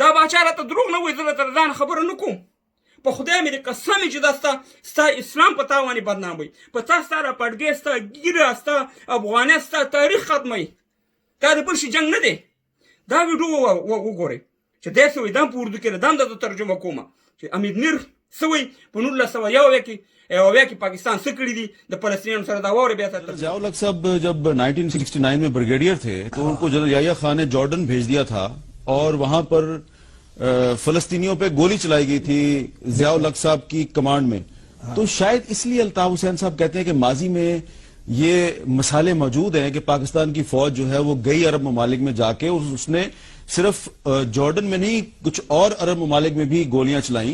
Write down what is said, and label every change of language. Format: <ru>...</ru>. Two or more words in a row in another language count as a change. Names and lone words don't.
<ps>دا باچا راته دروغ نه وایي، زه درته ځان خبره نه کوم. په خدای مې د قسم چې دا ستا اسلام په تا باندې بدنام وي، په تا ستا را پټګۍ، ستا ګیره، ستا افغانیت، ستا تاریخ ختموي. دا د بل شي جنګ نه دی. دا ویډیو وګورئ چې داسې وایي، دا په اردو کې ده، دا هم درته ترجمه کومه چې امید میر سوی په 1901 کې پاکستان څه کړي دي د فلسطینیانو سره دا واورئ بیا تاسو.</ps> <ur>ضیاء الحق صاحب جب 1969 میں بریگیڈیئر تھے تو ان کو جنرل یحییٰ خان نے جارڈن بھیج دیا تھا اور وہاں پر فلسطینیوں پہ گولی چلائی گئی تھی ضیاء الحق صاحب کی کمانڈ میں. تو شاید اس لیے الطاف حسین صاحب کہتے ہیں کہ ماضی میں یہ مسالے موجود ہیں کہ پاکستان کی فوج جو ہے وہ گئی عرب ممالک میں جا کے اس نے صرف جارڈن میں نہیں کچھ اور عرب ممالک میں بھی گولیاں چلائیں.</ur>